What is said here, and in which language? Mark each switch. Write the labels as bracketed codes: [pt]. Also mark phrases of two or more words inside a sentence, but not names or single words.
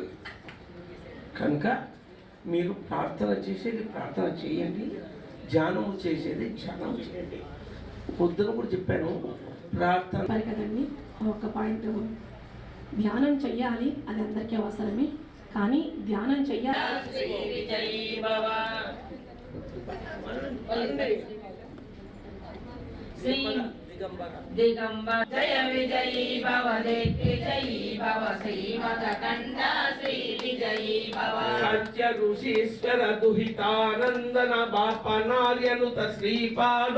[te] కనుక మీరు ప్రార్థన చేసేది ప్రార్థన చేయండి, ధ్యానము చేసేది ధ్యానం చేయండి. పొద్దున కూడా చెప్పాను ప్రార్థన కదండి. ఒక పాయింట్, ధ్యానం చెయ్యాలి, అది అందరికీ అవసరమే, కానీ ధ్యానం చెయ్యాలి. [sa] दिगंबर जय विजयी भव दिग्विजयी भव श्रीमदकंड श्री विजयी भव सत्य ऋषीश्वर दुहितानंदन बापनार्यनुत श्रीपाद